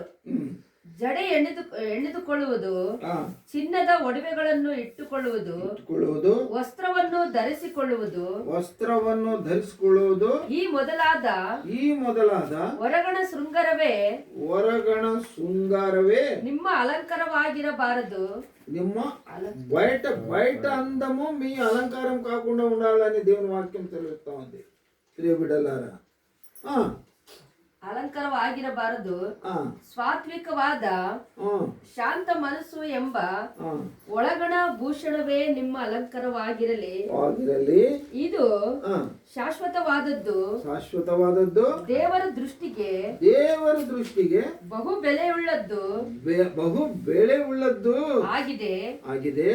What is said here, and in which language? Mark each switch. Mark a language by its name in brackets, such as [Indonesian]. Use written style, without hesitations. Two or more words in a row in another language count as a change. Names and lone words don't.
[Kannada] ಜಡೆ ಎಣೆದುಕೊಳ್ಳುವುದು, ಚಿನ್ನದ ಒಡವೆಗಳನ್ನು ಇಟ್ಟುಕೊಳ್ಳುವುದು, ವಸ್ತ್ರವನ್ನು ಧರಿಸಿಕೊಳ್ಳುವುದು, ಈ ಮೊದಲಾದ ಹೊರಗಣ ಶೃಂಗಾರವೇ ನಿಮ್ಮ అలంకారವಾಗಿರಬಾರదు. [Telugu] బయట అందము మీ అలంకారం కాకుండా ఉండాలని దేవుని వాక్యం తెలుస్తా ఉంది. ప్రియ బిడ్డలారా, [Kannada] ಅಲಂಕಾರವಾಗಿರಬಾರದು, ಸಾತ್ವಿಕವಾದ ಶಾಂತ ಮನಸ್ಸು ಎಂಬ ಒಳಗಣ ಭೂಷಣವೇ ನಿಮ್ಮ ಅಲಂಕಾರವಾಗಿರಲಿ. ಇದು ಶಾಶ್ವತವಾದದ್ದು, ದೇವರ ದೃಷ್ಟಿಗೆ ಬಹು ಬೆಲೆಯುಳ್ಳದ್ದು ಆಗಿದೆ.